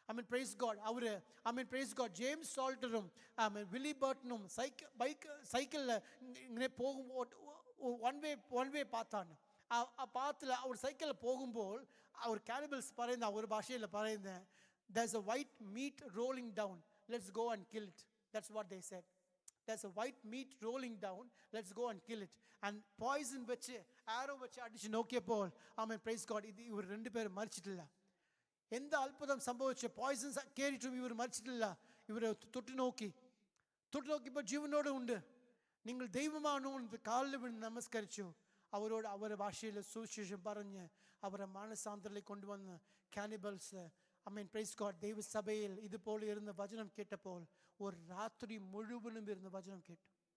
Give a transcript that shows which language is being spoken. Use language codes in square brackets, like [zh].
[en] praise God [ml] അവർ praise God James സോൾട്ടറും Willy ബർട്ടനും സൈക്കിളിൽ ഇങ്ങനെ പോകുമ്പോൾ വൺ വേ പാത്താണ്. ആ പാത്തിൽ അവർ സൈക്കിളിൽ പോകുമ്പോൾ അവർ കാനിബൽസ് പറയുന്ന ഒരു ഭാഷയിൽ പറയുന്നത്, [en] there's a white meat rolling down, let's go and kill it. That's what they said. There's a white meat rolling down, let's go and kill it. [ml] And poison വെച്ച് ആരോ വെച്ച് അടിച്ച് നോക്കിയപ്പോൾ [en] praise God [ml] ഇത് ഇവർ രണ്ടുപേരും മരിച്ചിട്ടില്ല. എന്താ അത്ഭുതം സംഭവിച്ചു? പോയിസൺസ് കയറിയിട്ടും ഇവർ മരിച്ചിട്ടില്ല. ഇവരെ തൊട്ട് നോക്കിയപ്പോൾ ജീവനോടെ ഉണ്ട്. നിങ്ങൾ ദൈവമാണോ എന്ന് കാലിൽ വീണ് നമസ്കരിച്ചു. അവരോട് അവരുടെ ഭാഷയിൽ സുവിശേഷം പറഞ്ഞ് അവരെ മാനസാന്തരത്തിലേക്ക് കൊണ്ടുവന്ന് കാനിബൽസ് [en] praise God [ml] ദൈവസഭയിൽ ഇതുപോലെ ഇരുന്ന് വചനം കേട്ടപ്പോൾ ഒരു രാത്രി മുഴുവനും ഇരുന്ന് വചനം കേട്ടു.